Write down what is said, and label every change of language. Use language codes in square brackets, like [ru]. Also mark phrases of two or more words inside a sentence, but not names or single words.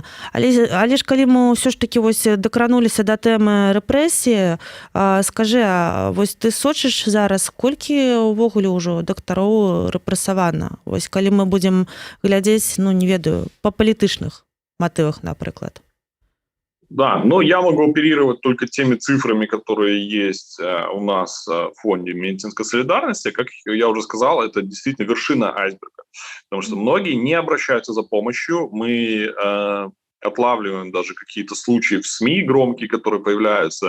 [be] Але ж калі мы ўсё ж такі вось дакрануліся да тэмы рэпрэсіі, скажы, вось ты сочыш зараз, колькі ўвогуле ўжо дактароў рэпрэсавана? Вось калі мы будзем глядзець, ну, не ведаю, па палітычных матывах, напрыклад. [ru] Да, но я могу оперировать только теми цифрами, которые есть у нас в фонде медицинской солидарности. Как я уже сказал, это действительно вершина айсберга. Потому что многие не обращаются за помощью. Мы отлавливаем даже какие-то случаи в СМИ громкие, которые появляются.